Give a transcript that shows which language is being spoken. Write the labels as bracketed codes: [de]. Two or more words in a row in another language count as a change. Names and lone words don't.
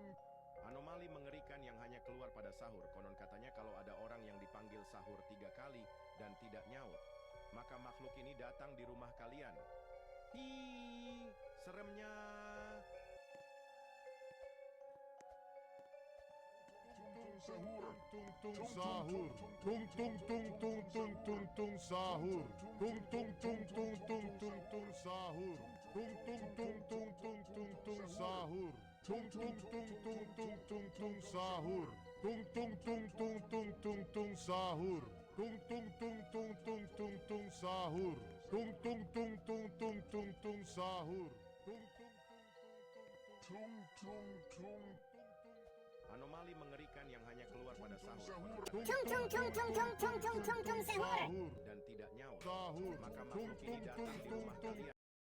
[id] Anomali mengerikan yang hanya keluar pada sahur. Konon katanya kalau ada orang yang dipanggil sahur 3 kali dan tidak nyaut, maka makhluk ini datang di rumah kalian. Hi, seremnya. Tung sahur. Tung tung tung tung tung tung tung sahur. Tung tung tung tung tung tung tung sahur. Tung tung tung tung tung tung tung sahur. Tung tung tung tung tung tung tung sahur. Tung tung tung tung tung tung tung sahur. Tung tung tung tung tung tung tung sahur. Tung tung tung tung tung tung tung sahur. Tung tung tung. Anomali mengerikan yang hanya keluar pada sahur. Konon Tung katanya tung tung tung tung tung tung tung tung sahur. dan tidak nyaut, Sahur. maka makhluk ini datang di rumah kalian.